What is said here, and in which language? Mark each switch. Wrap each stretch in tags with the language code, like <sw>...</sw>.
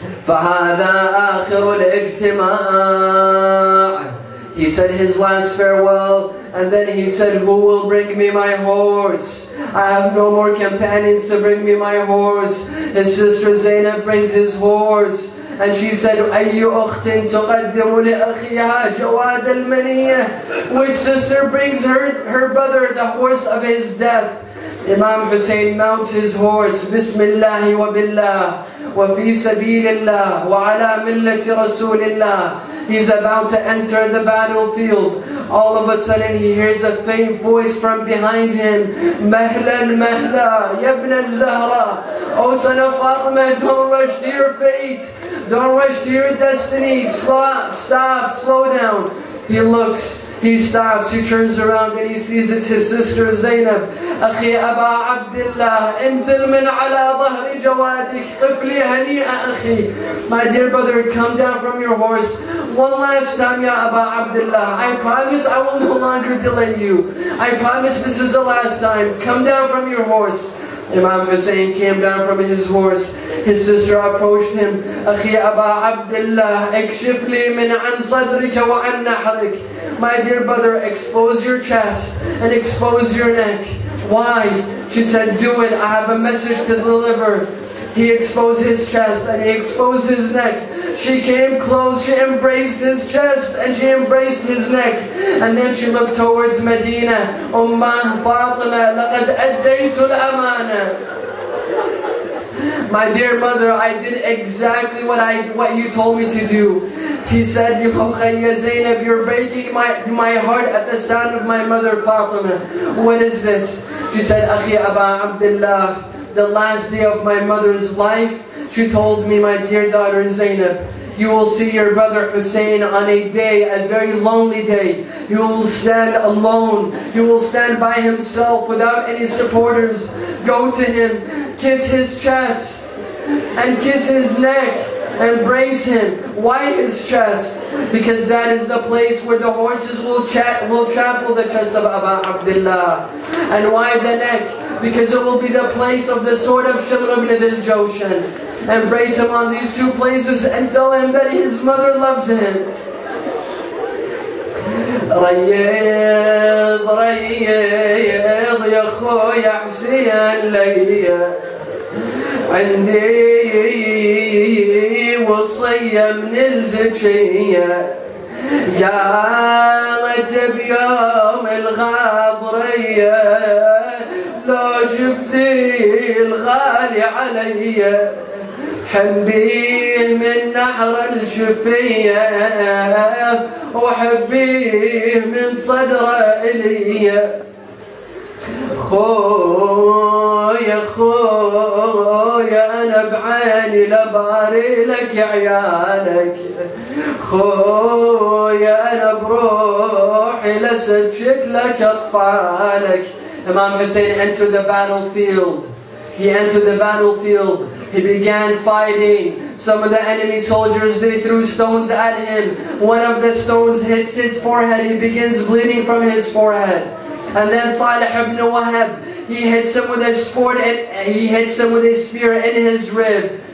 <ar>فَهَذَا آخِرُ الْإِجْتِمَاعِ.</ar> <en>He said his last farewell, and then he said, who will bring me my horse? I have no more companions to bring me my horse. His sister Zainab brings his horse. And she said,</en> <ar>أَيُّ أُخْتٍ تُقَدِّمُ لِأَخِيهَا جَوَادَ الْمَنِيَّةِ.</ar> <en>Which sister brings her brother the horse of his death? Imam Hussein mounts his horse,</en> <ar>Bismillah wa billah. وَفِي سَبِيلِ اللَّهِ وَعَلَى مِلَّةِ رَسُولِ اللَّهِ.</ar> <en>He's about to enter the battlefield. All of a sudden he hears a faint voice from behind him.</en> <ar>Mahlan, mahla, yabna Zahra.</ar> <en>Oh son of Fatima, don't rush to your fate. Don't rush to your destiny. Stop, slow down. He looks, he stops, he turns around and he sees it's his sister Zainab.</en> <ar>أخي أبا عبد الله انزل من على ظهر جوادك قفلي هنيئة أخي.</ar> <en>My dear brother, come down from your horse. One last time, Ya Aba Abdullah. I promise I will no longer delay you. I promise this is the last time. Come down from your horse. Imam Hussein came down from his horse. His sister approached him.</en> <ar>أخي أبا عبد الله اكشف لي من عن صدرك وعن نحرك.</ar> <en>My dear brother, expose your chest and expose your neck. Why? She said, do it. I have a message to deliver. He exposed his chest and he exposed his neck. She came close, she embraced his chest and she embraced his neck. And then she looked towards Medina.</en> <ar>Ummah Fatima, لَقَدْ أَدَّيْتُ الْأَمَانَةِ.</ar> <en>My dear mother, I did exactly what you told me to do. He said, Ya Zainab, you're breaking my heart at the sound of my mother Fatima. What is this? She said,</en> <ar>Akhi Aba Abdullah,</ar> <en>the last day of my mother's life, she told me, my dear daughter Zainab, you will see your brother Hussein on a day, a very lonely day. You will stand alone. You will stand by himself without any supporters. Go to him, kiss his chest, and kiss his neck. Embrace him. Why his chest? Because that is the place where the horses will trample the chest of Aba Abdullah. And why the neck? Because it will be the place of the sword of Shimr ibn al-Jawshan. Embrace him on these two places and tell him that his mother loves him.</en> <ar>ريض ريض يا خويا حسين ليا عندي وصية من الزكية قامت بيوم الغاضرية لو شفتي الغالي علي حبيه من نحر الشفية وحبيه من صدره إلي خويا خويا أنا بعيني لباري لك عيالك خويا أنا بروحي لسجد لك أطفالك.</ar> <en>Imam Hussein entered the battlefield. He entered the battlefield. He began fighting. Some of the enemy soldiers, they threw stones at him. One of the stones hits his forehead. He begins bleeding from his forehead. And then Salih ibn Wahab, he hits him with a spear in his rib.</en>